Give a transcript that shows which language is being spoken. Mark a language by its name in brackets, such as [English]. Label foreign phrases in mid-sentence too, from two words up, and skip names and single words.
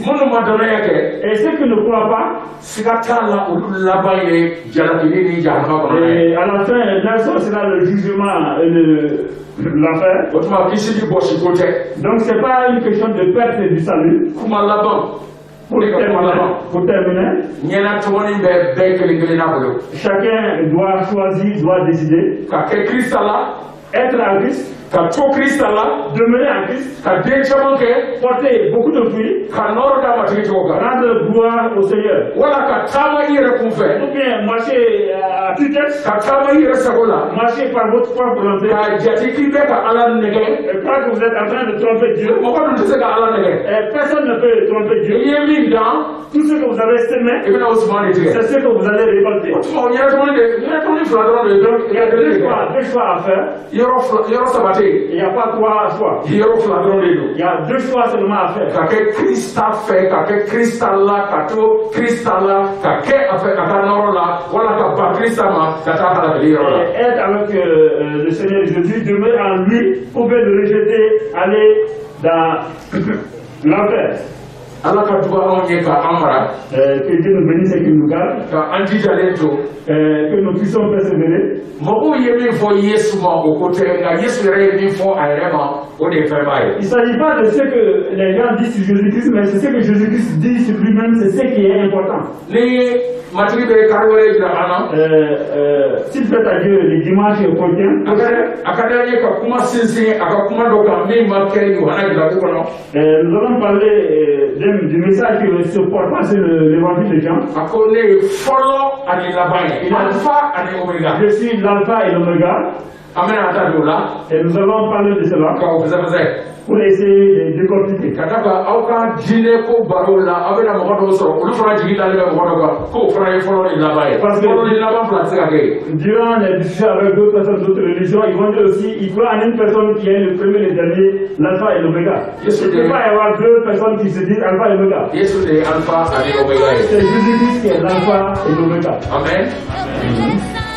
[French] Et ceux qui ne croient pas, et à la fin, ça sera le jugement et l'enfer. Donc c'est pas une question de perte du salut. Pour terminer, chacun doit choisir, doit décider. Être en Christ. [Bambara] ka to Christ la [French] demeurer en Christ, [Bambara] ka den caman kɛ [French] porter beaucoup de fruits, [Bambara] ka nɔrɔ d'a matigi cogo kan [French] rendre gloire au Seigneur. [Bambara] wala ka taama i yɛrɛ kun fɛ [French] Ou bien marcher à tue-tête, [Bambara] ka taama i yɛrɛ sago la [French] marcher par votre propre volonté. [Bambara] k'a jate k'i bɛ ka Ala nɛgɛ [French] Et croire que vous êtes en train de tromper Dieu. [Bambara] mɔgɔ dun tɛ se ka Ala nɛgɛ [French] Et personne ne peut tromper [Bambara] i [French] Dieu. [Bambara] ye min dan [French] Tout ce que vous avez semé, [Bambara] i bɛna o suman de tigɛ [French] c'est ce que vous allez récolter. [Bambara] o tuma o ɲɛnatɔni fila dɔrɔn de ye dɔrɔn [French] Il y a deux choix à faire. [Bambara] yɔrɔ saba tɛ yen [French] Il n'y a pas trois choix. [Bambara] yɔrɔ fila dɔrɔn de don [French] Il y a deux choix seulement à faire. [Bambara] ka kɛ Krista fɛ ka kɛ Krista la ka to Krista la ka kɛ a fɛ ka taa nɔrɔ la wala ka ba Krista ma ka taa halakili yɔrɔ la. [French] Et être avec le Seigneur Jésus, demeurer en lui, ou bien le rejeter, aller dans l'enfer. [Bambara] Ala ka duba anw ye ka an mara [French] Que Dieu nous bénisse et qu'il nous garde, [Bambara] ka an jijalen to [French] que nous puissions persévérer. [Bambara] mɔgɔw ye min fɔ Yesu ma o ko tɛ nka Yesu yɛrɛ ye min fɔ a yɛrɛ ma o de ye fɛnba ye. [French] Il ne s'agit pas de ce que les gens disent sur Jésus-Christ, mais c'est ce que Jésus-Christ dit sur lui-même, c'est ce qui est important. [Bambara] Ni matigi bɛ kari wɛrɛ jira an na [French] S'il fait à Dieu les dimanches chrétiens, [Bambara] a ka d'an ye ka kuma sinsin a ka kuma dɔ kan min ma kɛ Yohana jirabu kɔnɔ [French] nous allons parler du message qui se porte sur l'évangile de Jean. [Bambara] a ko ne ye fɔlɔ ani laban ye alpha ani omega. [French] Je suis l'alpha et l'oméga, [Bambara] an bɛna taa don o la [French] et nous allons parler de cela [Bambara] ka o fɛsɛfɛsɛ. [French] pour essayer de décortiquer. [Bambara] Ka da kan aw ka diinɛ ko baro la aw bɛna mɔgɔ dɔw sɔrɔ olu fana jigi dalen bɛ mɔgɔ dɔ kan k'o fana ye fɔlɔ ni laban ye fɔlɔ ni laban fila tɛ se ka kɛ yen. [French] Durant les discussions avec d'autres personnes d'autres religions, ils vont dire aussi, il faut en une personne qui est le premier et le dernier, l'alpha et l'oméga. Il ne peut pas y avoir deux personnes qui se disent alpha et l'oméga. [Bambara] Yesu de ye alpha ani omega ye. [French] C'est Jésus-Christ qui est l'alpha et l'oméga. Amen.